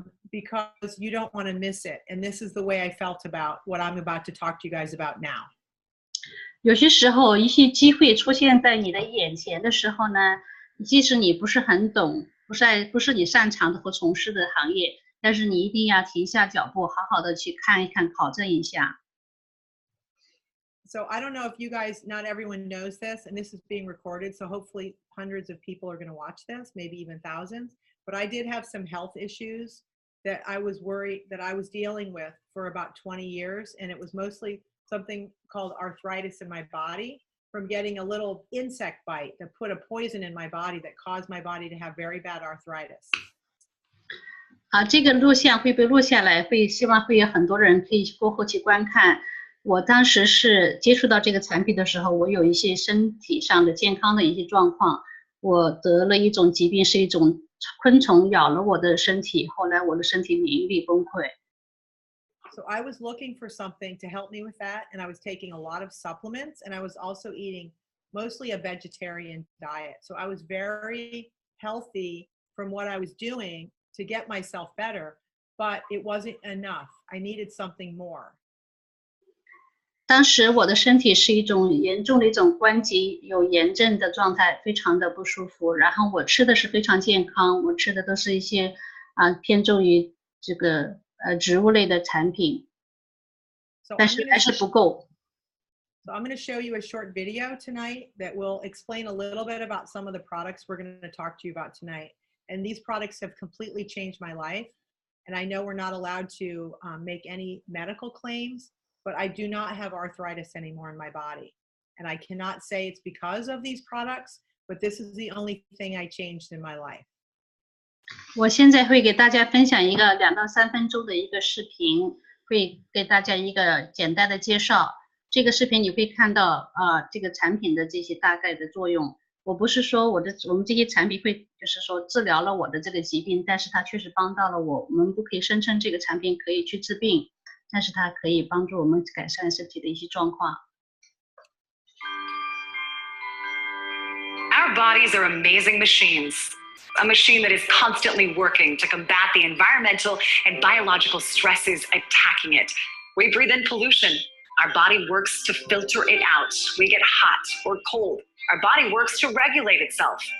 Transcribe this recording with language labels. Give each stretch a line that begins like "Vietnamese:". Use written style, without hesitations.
English: Because you don't want to miss it. And this is the way I felt about what I'm about to talk to you guys about now.
Chinese: 有些时候一些机会出现在你的眼前的时候呢，即使你不是很懂，不是你擅长的或从事的行业，但是你一定要停下脚步，好好的去看一看，考证一下。
English: So I don't know if you guys, not everyone knows this, and this is being recorded, so hopefully hundreds of people are going to watch this, maybe even thousands. But I did have some health issues that I was worried that I was dealing with for about 20 years. And it was mostly something called arthritis in my body from getting a little insect bite that put a poison in my body that caused my body to have very bad arthritis.
Chinese: 好，这个录像会被录下来，希望会有很多人可以过后去观看。我当时是接触到这个产品的时候，我有一些身体上的健康的一些状况，我得了一种疾病，是一种昆虫咬了我的身体，后来我的身体免疫力崩溃。
English: So I was looking for something to help me with that, and I was taking a lot of supplements, and I was also eating mostly a vegetarian diet. So I was very healthy from what I was doing to get myself better, but it wasn't enough. I needed something more.
Chinese: 当时我的身体是一种严重的一种关节有炎症的状态，非常的不舒服。然后我吃的是非常健康，我吃的都是一些偏重于这个植物类的产品， 但是还是不够。
English: So I'm going to show you a short video tonight that will explain a little bit about some of the products we're going to talk to you about tonight. And these products have completely changed my life. And I know we're not allowed to make any medical claims, but I do not have arthritis anymore in my body. And I cannot say it's because of these products, but this is the only thing I changed in my life.
Chinese: 我现在会给大家分享一个2到3分钟的一个视频，会给大家一个简单的介绍。这个视频你会看到这个产品的这些大概的作用。我不是说我们这些产品会就是说治疗了我的这个疾病，但是它确实帮到了我。我们不可以声称这个产品可以去治病，但是它可以帮助我们改善身体的一些状况。
English: Our bodies are amazing machines. A machine that is constantly working to combat the environmental and biological stresses attacking it. We breathe in pollution. Our body works to filter it out. We get hot or cold. Our body works to regulate itself.